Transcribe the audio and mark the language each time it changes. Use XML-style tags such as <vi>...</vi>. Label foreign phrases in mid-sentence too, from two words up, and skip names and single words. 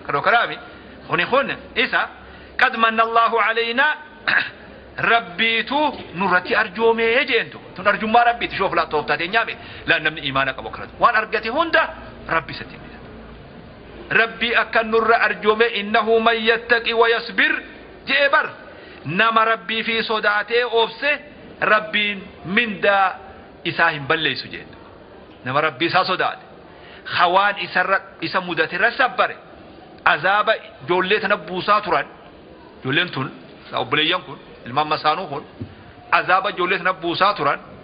<om>Kadoo karaami. Kuni kun isa,</om> <ar>"قد من الله علينا."</ar> <om>Rabbiitu nurratti arjoomee jeentu. Tun arjummaa Rabbiiti. Shoof laa tooftaa tee nyaame. Laa namni imaana qabu akkanatu. Waan argate hunda Rabbi isatti himina. Rabbi akka nurra arjoome,</om> <ar>"إنه من يتق ويصبر,"</ar> <om>jee bar. Nama Rabbii fi sodaatee obse, Rabbiin mindaa isaa hin balleessu jeentu. Nama Rabbii isaa sodaate. Hawaan isarra, isa mudate irra sabbare. Azaaba ijoollee tana buusaa turan. Ijoolleen tun, obboleeyyan kun, ilmaan masaanuu kun, azaaba ijoollee tana buusaa turan.</om>